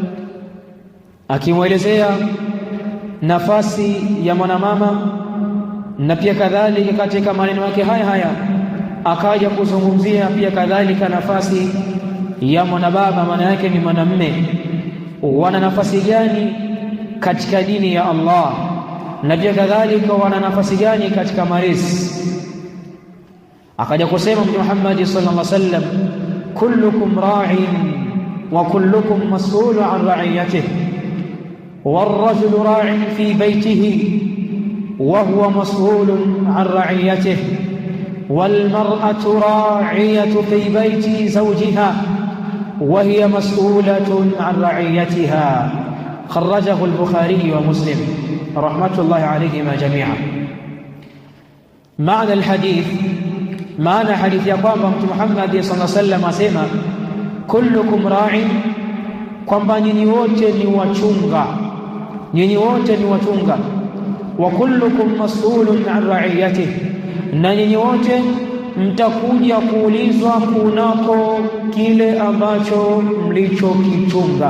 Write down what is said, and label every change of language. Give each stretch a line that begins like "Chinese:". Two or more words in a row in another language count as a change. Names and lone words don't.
Swahili: akimwelezea nafasi ya mwanamama Na pia kadhalika katika maneno yake haya akaja kuzungumzia pia kadhalika nafasi ya mwanababa, maana yake ni mwanamume, wana nafasi gani katika dini ya Allah, na pia kadhalika wana nafasi gani katika malezi. Akaja kusema Mtume Muhammad
Arabic: صلى الله عليه وسلم، كلكم راع وكلكم مسؤول عن رعيته والرجل راع في بيته وهو مسؤول عن رعيته والمرأة راعية في بيت زوجها وهي مسؤولة عن رعيتها. خرجه البخاري ومسلم رحمة الله عليهما جميعا. معنى الحديث، معنى حديث يقام محمد صلى الله عليه وسلم
Swahili: asema
Arabic: كلكم راع,
Swahili: kwamba nyinyi wote ni wachunga, nyinyi wote ni wachunga.
Arabic: وكلكم مسؤول عن رعيته,
Swahili: na nyinyi wote mtakuja kuulizwa kunako kile ambacho mlichokichunga.